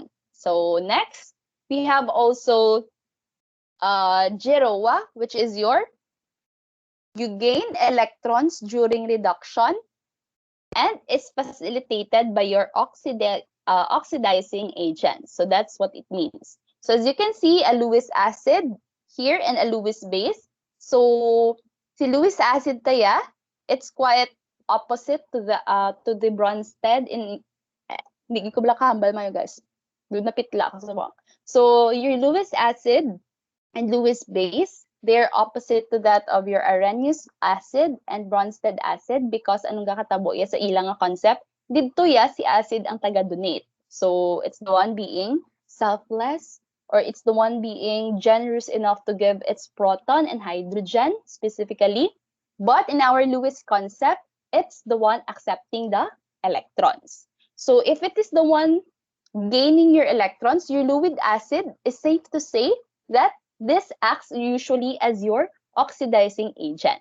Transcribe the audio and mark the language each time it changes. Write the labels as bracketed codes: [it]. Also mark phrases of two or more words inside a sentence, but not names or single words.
[en] So next, we have also Geroa, which is you gain electrons during reduction, and is facilitated by your oxidizing agent. So that's what it means. So as you can see, a Lewis acid here and a Lewis base. So si Lewis acid taya, it's quite opposite to the Bronsted in [hil] hindi ko bala kahambal mayo [en] guys. [hil] Doon napitla ka sa mga. [en] So your Lewis acid and Lewis base, they're opposite to that of your Arrhenius acid and Bronsted acid because [hil] anong gakatabo ya sa ilang nga concept, didto ya si acid ang taga-donate. [en] So it's the one being selfless, or it's the one being generous enough to give its proton and hydrogen specifically. But in our Lewis concept, it's the one accepting the electrons. So if it is the one gaining your electrons, your Lewis acid is safe to say that this acts usually as your oxidizing agent.